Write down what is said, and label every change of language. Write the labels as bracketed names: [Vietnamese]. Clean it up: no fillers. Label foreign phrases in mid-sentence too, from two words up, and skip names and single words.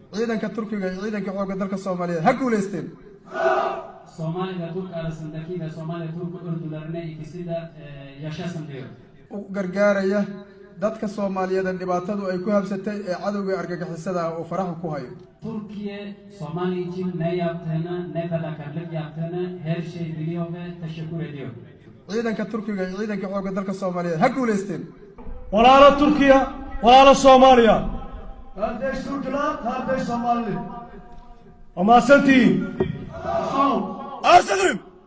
[Somali] ciidanka Turkiga iyo ciidanka xoogga dalka Soomaaliyeed ha guuleysteen. [Turkish] Soomaaliya Turk arasındaki ve Somali Turk ordularına ikisi de yaşasın diyor. [Somali] Gargaaraya dadka Soomaaliyeed dhibaatadu ay ku habsatay ee cadawga argagixisada oo faraha ku hayo. [Turkish] Türkiye Somali için ne yaptığını, ne fedakarlık yaptığını her şey biliyor ve teşekkür ediyor. [Somali] Ciidanka Turkiga iyo ciidanka xoogga dalka Soomaaliyeed ha guuleysteen. Walaalo Turkiya, walaalo Soomaaliya. [Turkish] Kardeş Türkler, kardeş Somali. Ama santiin. Arsalarım.